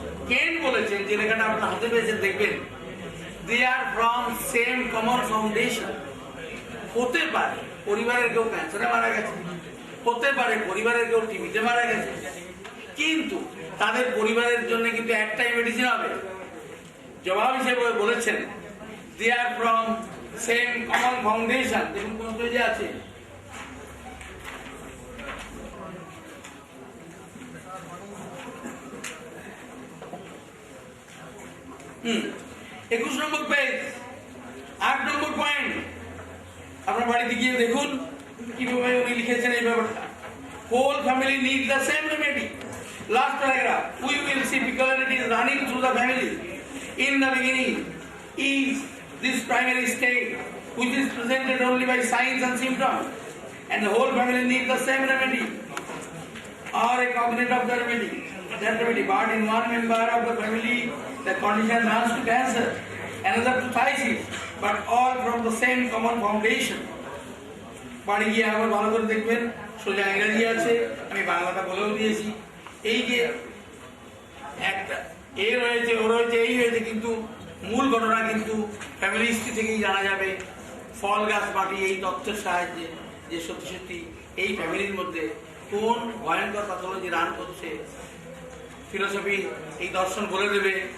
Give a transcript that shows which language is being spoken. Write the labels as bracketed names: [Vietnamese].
[Bangla] কেন বলেছেন যে লেখাটা আপনার হাতে পেয়েছেন দেখবেন, [English] they are from same common foundation। [Bangla] হতে পারে পরিবারের কেউ ক্যান্সারে মারা গেছে, হতে পারে পরিবারের কেউ টিভিতে মারা গেছে, কিন্তু তাদের পরিবারের জন্য কিন্তু একটাই মেডিসিন হবে। জবাব হিসেবে বলেছেন [English] they are from same common foundation। [Bangla] দেখুন কোন পেজে আছে, একুশ নম্বর পেজ, 8 নম্বর পয়েন্ট। আপনার বাড়িতে গিয়ে দেখুন কিভাবে উনি লিখেছেন এই ব্যাপারটা। [English] Whole family need the same remedy. Last paragraph, we will see peculiarity is running through the family. In the beginning is this primary state which is presented only by signs and symptoms, and the whole family needs the same remedy or a cognate of the remedy. That remedy, but in one member of the family the condition runs to cancer, another to phthisis, but all from the same common foundation. [Bangla] বাড়ি গিয়ে আবার ভালো করে দেখবেন, সোজা ইংরেজি আছে, আমি বাংলাটা বলেও দিয়েছি। এই যে একটা এ রয়েছে, ও রয়েছে, এই হয়েছে, কিন্তু মূল ঘটনা কিন্তু ফ্যামিলি হিস্ট্রি থেকেই জানা যাবে। ফল গাছ মাটি এই তথ্যের সাহায্যে যে সত্যি সত্যি এই ফ্যামিলির মধ্যে কোন ভয়ঙ্কর প্যাথোলজি রান করছে, ফিলোসফি এই দর্শন বলে দেবে।